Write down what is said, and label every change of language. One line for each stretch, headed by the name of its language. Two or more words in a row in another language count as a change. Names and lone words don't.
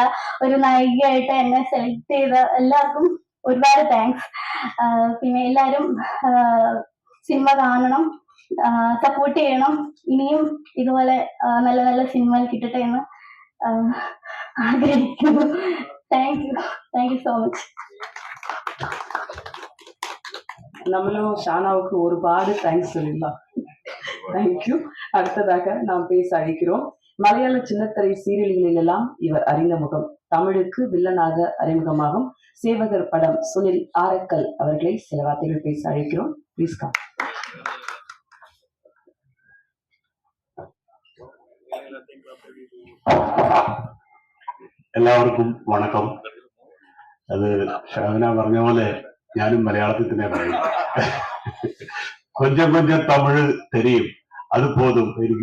Malayalam: ഒരു നായികയായിട്ട് എന്നെ സെലക്ട് ചെയ്ത എല്ലാവർക്കും ഒരുപാട് താങ്ക്സ്. പിന്നെ എല്ലാവരും സിനിമ കാണണം, സപ്പോർട്ട് ചെയ്യണം. ഇനിയും ഇതുപോലെ നല്ല നല്ല സിനിമകൾ കിട്ടട്ടെ എന്ന് ആഗ്രഹിക്കുന്നു.
English: thank you so much.
Tamil: நம்மளும் ஷானாவுக்கு ஒருபாடு தேங்க்ஸ் சொல்லிடலாம். தேங்க்யூ. அடுத்ததாக நாம் பேச அழைக்கிறோம். மலையாள சின்னத்திரை சீரியல்களிலெல்லாம் இவர் அறிந்த முகம். தமிழுக்கு வில்லனாக அறிமுகமாகும் சேவகர் படம் சுனில் ஆரக்கல் அவர்களை சில வார்த்தைகள் பேச அழைக்கிறோம்.
English: please come.
Malayalam: എല്ലാവർക്കും വണക്കം. അത് ഷാന പറഞ്ഞ പോലെ ഞാനും മലയാളത്തിൽ തന്നെ പറയും.
Tamil: கொஞ்சம் கொஞ்சம் தமிழ் தெரியும், அது போதும்
Malayalam: എനിക്ക്.